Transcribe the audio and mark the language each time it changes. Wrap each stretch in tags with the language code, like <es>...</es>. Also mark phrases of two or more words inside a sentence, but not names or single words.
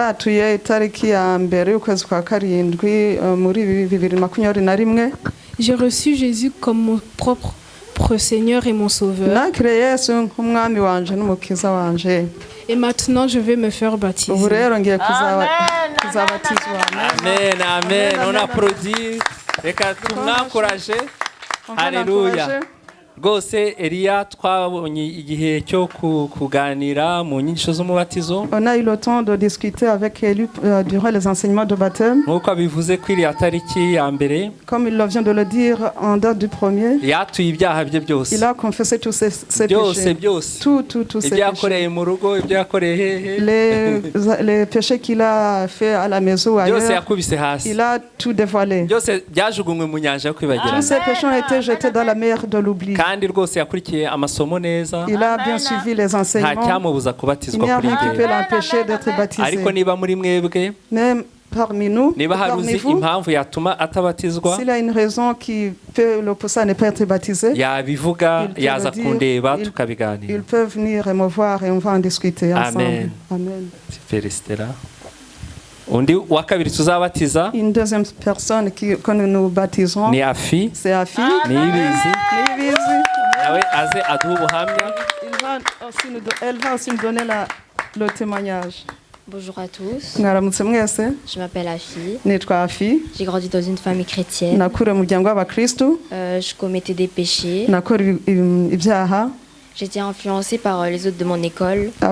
<fr>J'ai reçu Jésus comme mon propre Seigneur et mon Sauveur. Et maintenant, je vais me faire baptiser. Amen, amen. On applaudit.</fr> <rw>Reka tumwakoraje. Alléluia. Rwose Elia twabonye igihe cyo kuganira mu nyigisho z'umubatizo.</rw> <fr>On a eu le temps de discuter avec Eli durant les enseignements de baptême.</fr> <rw>Nkuko abivuze kwiri atariki ya mbere.</rw> <fr>Comme il vient de le dire en date du premier.</fr> <rw>Yatuye ibyaha bye byose.</rw> <fr>Il a confessé tous ses péchés. Tout ses péchés.</fr> <rw>Ibyakoreye mu rugo, ibyakoreye hehe.</rw> <fr>Les péchés qu'il a fait à la maison ou ailleurs.</fr> <rw>Byose yakubise hasi.</rw> <fr>Il a tout dévoilé.</fr> <rw>Byose byajugunywe mu nyanja yo kwibagirana.</rw> <fr>Tous ses péchés ont été jetés dans la mer de l'oubli.</fr> <rw>Kandi rwose yakurikiye amasomo neza.</rw> <fr>Il a bien suivi les enseignements.</fr> <rw>Nta cyamubuza kubatizwa kuri</rw> <fr>il n'y a rien qui peut l'empêcher d'être baptisé.</fr> <rw>Ariko niba muri mwebwe.</rw> <fr>Même parmi nous,</fr> <rw>niba haruzi impamvu yatuma atabatizwa.</rw> <fr>S'il y a une raison qui peut le pousser à ne pas être baptisé.</fr> <rw>Yabivuga yaza kundeba tukabiganira.</rw> <fr>Ils peuvent venir me voir et on va en discuter ensemble. Amen. Amen. Félicitera.</fr> <rw>Undi wa kabiri tuzabatiza.</rw> <fr>Une deuxième personne que nous baptiserons.</fr> <rw>Ni Afi.</rw> <fr>C'est Afi.</fr> <rw>Nibizi. Nawe aze aduha ubuhamya.</rw> <fr>Elle va aussi nous donner le témoignage. Bonjour à tous. Je m'appelle Afi. J'ai grandi dans une famille chrétienne. Je commettais des péchés. J'étais influencée par les autres de mon école.</fr>